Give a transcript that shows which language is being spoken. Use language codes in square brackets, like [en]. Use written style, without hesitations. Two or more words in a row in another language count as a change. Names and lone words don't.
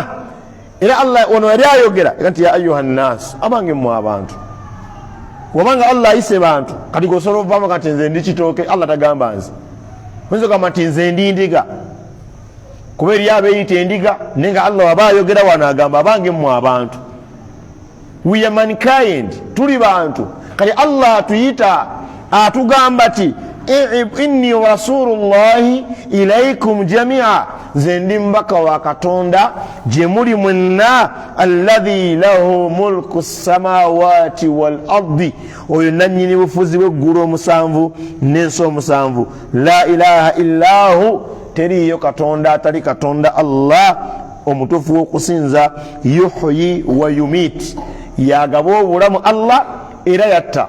[lg] Era Allah ono yali ayogera nti [ar] يا أيها الناس, [lg] abange mu abantu. Wabanga Allah ayise bantu kati gosobola okuvaamu kati nze ndi kitooke, Allah tagamba nze. Oyinza okugamba nti nze ndi ndiga kuba eri abeeyita endiga, naye nga Allah waba ayogera wano agamba abange mu abantu. [en] We are mankind, [lg] tuli bantu. Kati Allah atuyita atugamba ti [ar] إني رسول الله إليكم جميعا, [lg] nze ndi mubaka wa Katonda gye muli mwenna. [ar] الذي له ملك السماوات والأرض, [lg] oyo nannyini bufuzi bw'eggulu omusanvu n'ensi omusanvu. [ar] لا إله إلا هو, [lg] teriyo Katonda atali Katonda Allah omutuufu w'okusinza. [ar] يحيي ويميت, [lg] yagaba obulamu Allah era yatta.